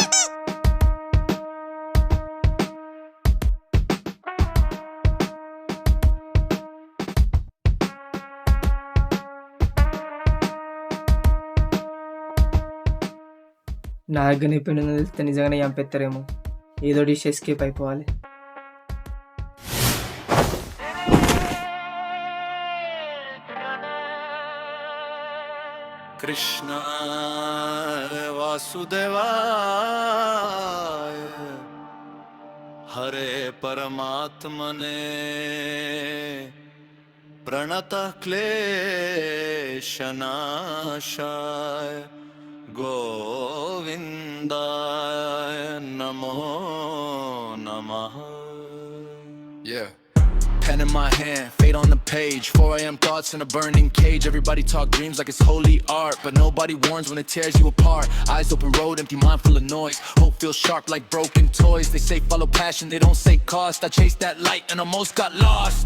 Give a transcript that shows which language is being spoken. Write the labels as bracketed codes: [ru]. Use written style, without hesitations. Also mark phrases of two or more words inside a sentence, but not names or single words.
[te] నా దగ్గర నీ పెన్ను తెలిస్తే నిజంగానే చంపేస్తారేమో. ఏదో [en] dish escape [te] అయిపోవాలి. [sa] कृष्ण वासुदेवाय हरे परमात्मने प्रणतः क्लेशनाशाय गोविन्दाय नमो नमः. [en] Yeah. Pen in my hand, fate on the page. 4 a.m. thoughts in a burning cage. Everybody talk dreams like it's holy art, but nobody warns when it tears you apart. Eyes open road, empty mind full of noise. Hope feels sharp like broken toys. They say follow passion, they don't say cost. I chased that light and almost got lost.